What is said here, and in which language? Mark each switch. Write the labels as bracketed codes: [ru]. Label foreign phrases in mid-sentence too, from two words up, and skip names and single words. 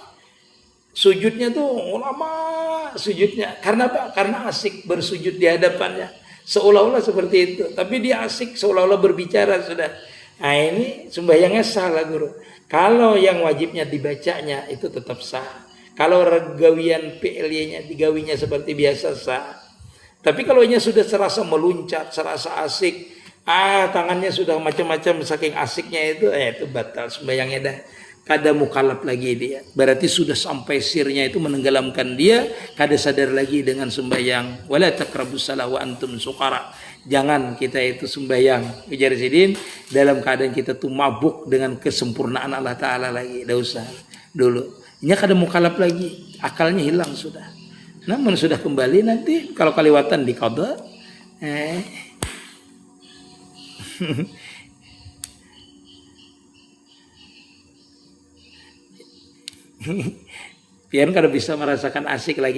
[bjn] Sujudnya tuh lama sujudnya, karena apa? Karena asik bersujud di hadapannya, seolah-olah seperti itu. Tapi dia asik seolah-olah berbicara sudah. Nah ini sembahyangnya salah guru. Kalau yang wajibnya dibacanya itu tetap sah. Kalau gawian PLY-nya digawinya seperti biasa sah. Tapi kalau nya sudah serasa meluncat, serasa asik, tangannya sudah macam-macam saking asiknya itu batal sembahyangnya dah. Kada mukalaf lagi dia. Berarti sudah sampai sirnya itu menenggelamkan dia, kada sadar lagi dengan sembahyang. [ar] ولا تقربوا الصلاة وأنتم سكارى. [bjn] Jangan kita itu sembahyang ujar Sidin dalam keadaan kita tuh mabuk dengan kesempurnaan [ar] الله تعالى [bjn] lagi. Dah usah dulu. Ini kada mukalaf lagi, akalnya hilang sudah. Namun sudah kembali nanti kalau kaliwatan di qada. Pian kada bisa merasakan asik lagi.